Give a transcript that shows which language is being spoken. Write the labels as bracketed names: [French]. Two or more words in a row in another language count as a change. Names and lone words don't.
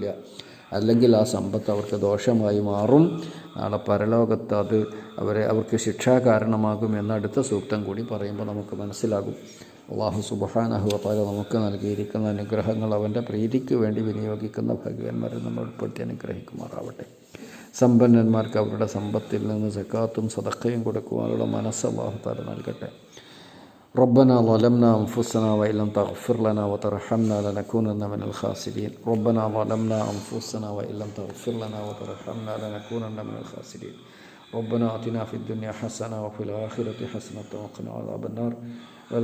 [Malayalam] അല്ലെങ്കിൽ ആ സമ്പത്ത് അവർക്ക് ദോഷമായി മാറും, നാളെ പരലോകത്ത് അത് അവർക്ക് ശിക്ഷാ കാരണമാകും എന്ന അടുത്ത സൂക്തം കൂടി പറയുമ്പോൾ നമുക്ക് മനസ്സിലാകും. [Arabic] الله سبحانه وتعالى [Malayalam] നമുക്ക് നൽകിയിരിക്കുന്ന അനുഗ്രഹങ്ങൾ അവൻ്റെ പ്രീതിക്ക് വേണ്ടി വിനിയോഗിക്കുന്ന ഭാഗ്യവാന്മാരെ നമ്മൾ ഉൾപ്പെടുത്തി അനുഗ്രഹിക്കുമാറാവട്ടെ. സമ്പന്നന്മാർക്ക് അവരുടെ സമ്പത്തിൽ നിന്ന് സക്കാത്തും സദഖയും കൊടുക്കുവാനുള്ള മനസ്സ് [Arabic] الله تعالى [Malayalam] നൽകട്ടെ. [Arabic] ربنا ظلمنا أنفسنا وإن لم تغفر لنا وترحمنا لنكونن من الخاسرين. ربنا ظلمنا أنفسنا وإن لم تغفر لنا وترحمنا لنكونن من الخاسرين. ربنا آتنا في الدنيا حسنة وفي الآخرة حسنة وقنا عذاب النار.